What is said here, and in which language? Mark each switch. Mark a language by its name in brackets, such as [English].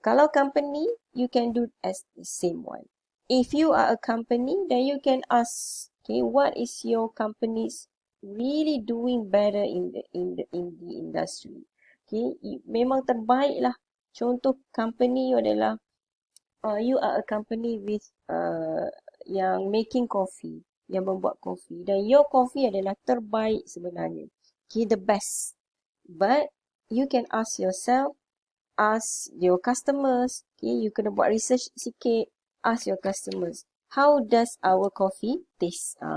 [English] Kalau company, you can do as the same one. If you are a company, then you can ask, okay, what is your company's really doing better in the industry? [Malay] Okay, memang terbaik lah. [English] Contoh company you adalah you are a company with yang making coffee, [Malay] yang membuat [English] coffee, dan your coffee [Malay] adalah terbaik sebenarnya. [English] Okay, the best. But you can ask yourself, ask your customers, okay, [Malay] you kena buat research sikit, [English] ask your customers, how does our coffee taste?